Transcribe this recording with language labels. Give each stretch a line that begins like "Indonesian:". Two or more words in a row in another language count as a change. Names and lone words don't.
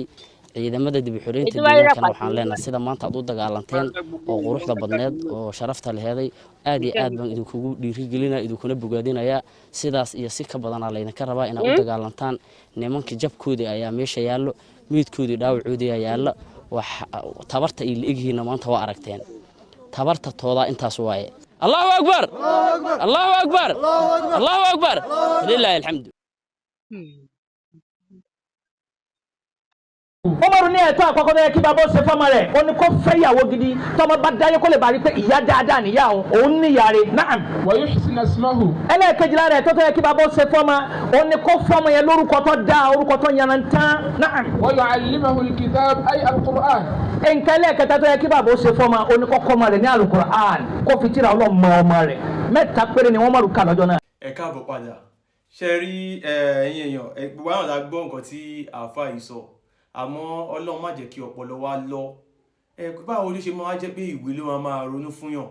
Somali: ciidamada dib u xiraynta deegaanka waxaan leenahay sida maanta aad u dagaalanteen oo quruxda badneed oo sharafta leeyahay aad iyo aad baan idinku dhiirigelinaa idinkuna bogaadinaya sidaas iyo si ka badan la idinka rabaa inaad u dagaalantaan nimanka jabkooda ayaa meesha yaallo miidkooda dhaawacoodi ayaa yaallo wax tabarta ay leeyihiin maanta waa aragteen tabarta tooda intaas waaye
Arabic: الله أكبر الله أكبر الله أكبر لله الحمد
Yoruba: Umaru ní ẹ̀tọ́ àkọ́kọ́ tó yẹ kí bàbá ó ṣe fọ́mọ rẹ̀ ó ní kó fẹ́ ìyàwó gidi tọ́mọ bá dáyé kó lè bá rí pé ìyá dáadáa níyà òun níyà rẹ̀ náàm.
Arabic: ويحسن اسمه.
Yoruba: ẹlẹ́ẹ̀kejìlá rẹ̀ tó yẹ kí bàbá ó ṣe fọ́mọ ó ní kó fọ́mọ yẹn lórúkọ tó dáa orúkọ tó yanrantán náàm.
Arabic: ويعلمه الكتاب أي القرآن.
Yoruba: nǹkan ẹlẹ́ẹ̀kẹta tó yẹ kí bàbá ó ṣe fọ́mọ ó ní kó kọ́ ọmọ rẹ̀ ní al-Qur'an kó fi tírà ọlọ́mọ ọmọ rẹ̀ mẹ́ta péré ni wọ́n mọ̀rù ká lọ́jọ́ náà. Ẹ káàbọ̀ padà ṣe rí ẹ̀yin èèyàn gbogbo àwọn àgbọ̀ nǹkan tí àáfàá yìí sọ àmọ́ Ọlọ́run má jẹ́ kí ọpọlọ wa lọ báwo ló ṣe máa jẹ́ pé ìwé ló máa ronú fún yàn